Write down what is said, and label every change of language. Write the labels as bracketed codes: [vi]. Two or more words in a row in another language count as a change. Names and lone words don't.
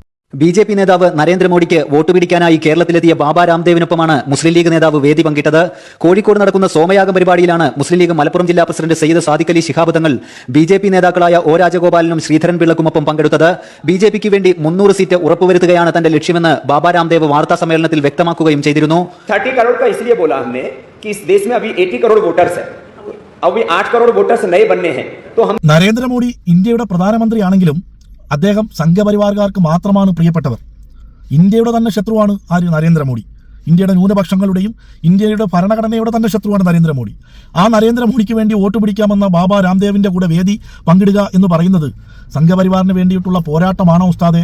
[ml] BJP നേതാവ് നരേന്ദ്രമോദിക്ക് വോട്ട് പിടിക്കാനായി കേരളത്തിലെത്തിയ ബാബ രാംദേവിനൊപ്പമാണ് മുസ്ലിം ലീഗ് നേതാവ് വേദി പങ്കിട്ടത്. കോഴിക്കോട് നടക്കുന്ന സോമയാഗം പരിപാടിയിലാണ് മുസ്ലിം ലീഗ് മലപ്പുറം ജില്ലാ പ്രസിഡന്റ് സയ്യിദ് സാദിഖ് അലി ശിഹാബ് തങ്ങൾ BJP നേതാക്കളായ ഒ രാജഗോപാലിനും ശ്രീധരൻ പിള്ളക്കുമൊപ്പം പങ്കെടുത്തത്. BJPക്ക് വേണ്ടി 300 സീറ്റ് ഉറപ്പുവരുത്തുകയാണ് തന്റെ ലക്ഷ്യമെന്ന് ബാബ രാംദേവ് വാർത്താ സമ്മേളനത്തിൽ വ്യക്തമാക്കുകയും ചെയ്തിരുന്നു. [hi] 30 करोड़ का इसलिए बोला हमने कि इस देश में अभी 80 करोड़ वोटर्स हैं, अभी 8 करोड़ वोटर्स नए बनने हैं. तो हम [ml] നരേന്ദ്രമോദി ഇന്ത്യയുടെ പ്രധാനമന്ത്രിയാണെങ്കിലും അദ്ദേഹം സംഘപരിവാറുകാർക്ക് മാത്രമാണ് പ്രിയപ്പെട്ടവർ. ഇന്ത്യയുടെ തന്നെ ശത്രുവാണ് ആര്? നരേന്ദ്രമോദി. ഇന്ത്യയുടെ ന്യൂനപക്ഷങ്ങളുടെയും ഇന്ത്യയുടെ ഭരണഘടനയുടെ തന്നെ ശത്രുവാണ് നരേന്ദ്രമോദി. ആ നരേന്ദ്രമോദിക്ക് വേണ്ടി വോട്ട് പിടിക്കാമെന്ന ബാബ രാംദേവിന്റെ കൂടെ വേദി പങ്കിടുക എന്ന് പറയുന്നത് സംഘപരിവാറിന് വേണ്ടിയിട്ടുള്ള പോരാട്ടമാണോ ഉസ്താദെ?